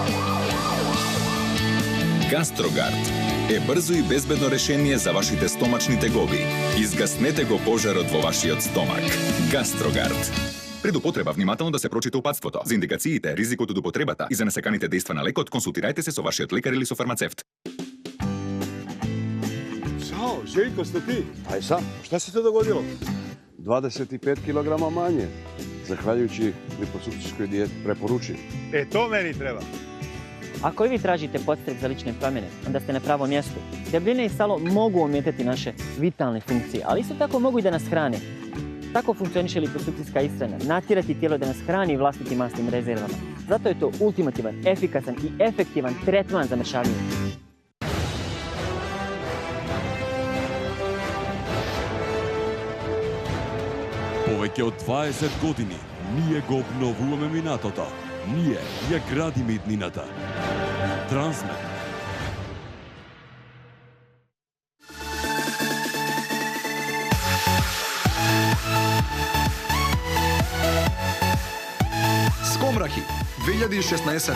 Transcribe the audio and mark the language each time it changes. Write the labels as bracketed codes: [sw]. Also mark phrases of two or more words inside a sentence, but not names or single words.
[mk] Гастрогард е брзо и безбедно решение за вашите стомачни тегоби. Изгаснете го пожарот во вашиот стомак. Гастрогард. Пред употреба внимателно да се прочита упатството. За индикациите, ризикот од употребата и за несаканите дејства на лекот, консултирајте се со вашиот лекар или со фармацевт. Чао, [bs] Željko, ste ti? Aj sam. Šta se to dogodilo? 25 kg manje, zahvaljujući liposukcijskoj dijeti, preporučujem. To meni treba. Ako i vi tražite podstrek za lične promjene, onda ste na pravom mjestu. Debljine i salo mogu ometati naše vitalne funkcije, ali isto tako mogu i da nas hrane. Tako funkcioniše liposukcijska ishrana, natjerati tijelo da nas hrani vlastitim masnim rezervama. Zato je to ultimativan, efikasan i efektivan tretman za mršavljenje. [mk] Повеќе од 20 години ние го обновуваме минатото. Ние ја градиме иднината. Трансмет. Скомрахи 2016.